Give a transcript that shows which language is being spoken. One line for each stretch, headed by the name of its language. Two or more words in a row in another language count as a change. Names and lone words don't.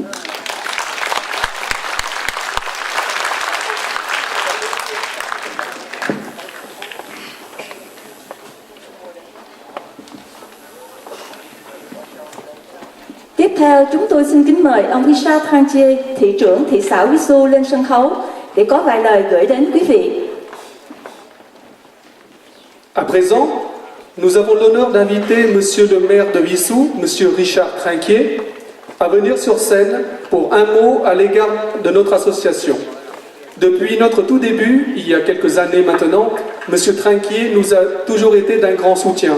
Vietnamese: Tiếp theo, chúng tôi xin kính mời ông Richard Trinquier, thị trưởng thị xã Vissou lên sân khấu để có vài lời gửi đến quý vị.
French: À présent, nous avons l'honneur d'inviter Monsieur le maire de Vissou, Monsieur Richard Trinquier, à venir sur scène pour un mot à l'égard de notre association. Depuis notre tout début, il y a quelques années maintenant, Monsieur Trinquier nous a toujours été d'un grand soutien.